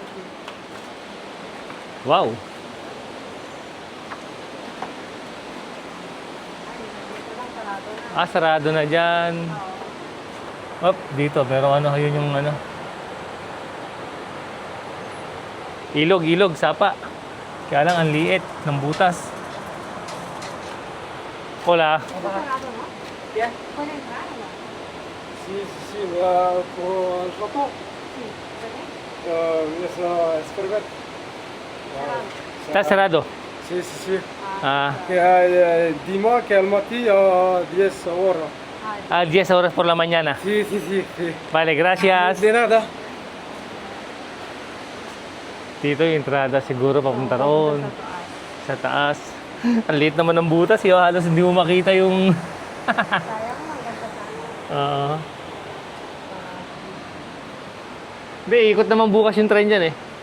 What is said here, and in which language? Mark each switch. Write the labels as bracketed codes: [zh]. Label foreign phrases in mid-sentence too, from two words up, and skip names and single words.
[tl] Wow! Sarado na dyan. Dito, pero yun yung ilog, sapa. Kaya lang, ang liit ng butas. [es] Hola. [en] Yeah. [es] Sí, por el foto. Es perfecto. Está cerrado. Sí. Ah, Dima que Almaty 10 horas. 10 horas por la mañana. Sí. Vale, gracias. De nada. [tl] Dito yung entrada siguro papunta roon. Sa taas. Ang liit naman ng butas. Halos hindi mo makita yung... Hindi, ikot naman bukas yung train dyan eh.